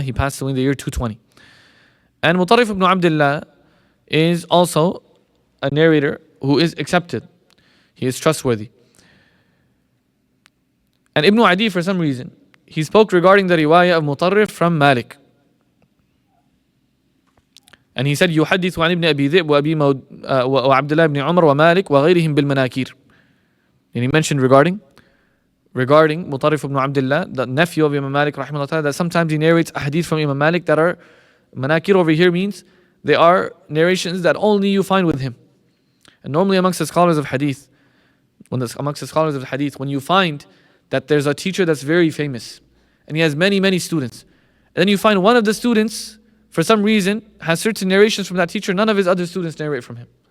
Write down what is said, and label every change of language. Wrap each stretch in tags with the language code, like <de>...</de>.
<en>He passed away in the year 220. And Mutarrif ibn Abdullah is also a narrator who is accepted. He is trustworthy. And Ibn Adi, for some reason, he spoke regarding the riwayah of Mutarrif from Malik. And he said,</en> <ar>يحدث عن ابن أبي ذئب وعبد الله بن عمر ومالك وغيرهم بالمناكير.</ar> <en>And he mentioned regarding Mutarrif ibn Abdullah, the nephew of Imam Malik rahimahullah, that sometimes he narrates a hadith from Imam Malik that are manakir. Over here means they are narrations that only you find with him. And normally amongst the scholars of hadith, when you find that there's a teacher that's very famous and he has many students, and then you find one of the students for some reason has certain narrations from that teacher, none of his other students narrate from him.</en>